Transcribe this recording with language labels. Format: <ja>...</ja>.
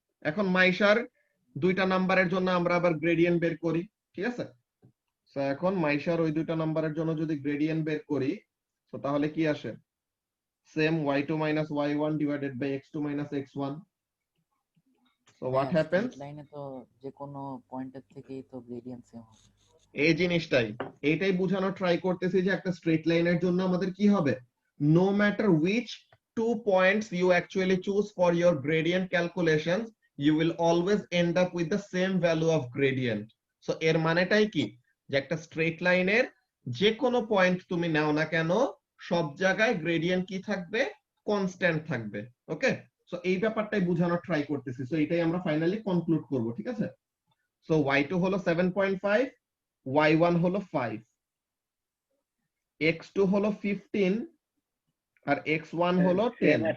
<bn>এখন মাইশার দুইটা নাম্বারের জন্য আমরা আবার গ্রেডিয়েন্ট বের করি, ঠিক আছে? সো এখন মাইশার ওই দুইটা নাম্বারের জন্য যদি গ্রেডিয়েন্ট বের করি, তো তাহলে কি আসে?</bn> <en>Same y2 minus y1 divided by x2 minus x1। So what happens?</en> <bn>লাইনে তো যে কোনো পয়েন্টের থেকেই তো গ্রেডিয়েন্ট সেম হবে। এই জিনিসটাই, এইটাই বোঝানো ট্রাই করতেছি যে একটা স্ট্রেট লাইনের জন্য আমাদের কি হবে,</bn> <en>no matter which 2 points you actually choose for your gradient calculations, you will always end up with the same value of gradient।</en> <bn>So এর মানেটাই কি, যে একটা স্ট্রেট লাইনের যে কোনো পয়েন্ট তুমি নাও না কেন, সব জায়গায় গ্রেডিয়েন্ট কি থাকবে? কনস্ট্যান্ট থাকবে, ওকে? সো এই ব্যাপারটাই বোঝানোর ট্রাই করতেছি। সো এটাই আমরা ফাইনালি কনক্লুড করব, ঠিক আছে? সো y2 হলো 7.5, y1 হলো 5, x2 হলো 15 আর x1 হলো 10।</bn>